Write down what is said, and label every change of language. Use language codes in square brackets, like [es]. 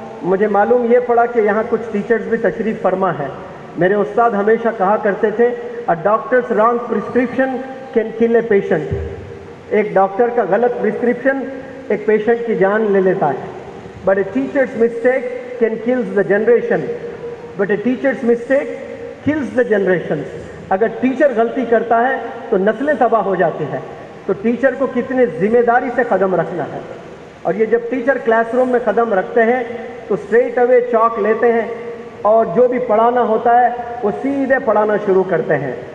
[ur] مجھے معلوم یہ پڑا کہ یہاں کچھ ٹیچرز بھی تشریف فرما ہے. میرے استاد ہمیشہ کہا کرتے تھے [en] A doctor's wrong prescription can kill a patient. [ur] ایک ڈاکٹر کا غلط پرسکرپشن ایک پیشنٹ کی جان لے لیتا ہے, [en] But a teacher's mistake can kills the generation, but a teacher's mistake kills the generations. [ur] اگر ٹیچر غلطی کرتا ہے تو نسلیں تباہ ہو جاتی ہیں. تو ٹیچر کو کتنے ذمہ داری سے قدم رکھنا ہے. اور یہ جب ٹیچر کلاس روم میں قدم رکھتے ہیں تو اسٹریٹ اوے چاک لیتے ہیں اور جو بھی پڑھانا ہوتا ہے وہ سیدھے پڑھانا شروع کرتے ہیں.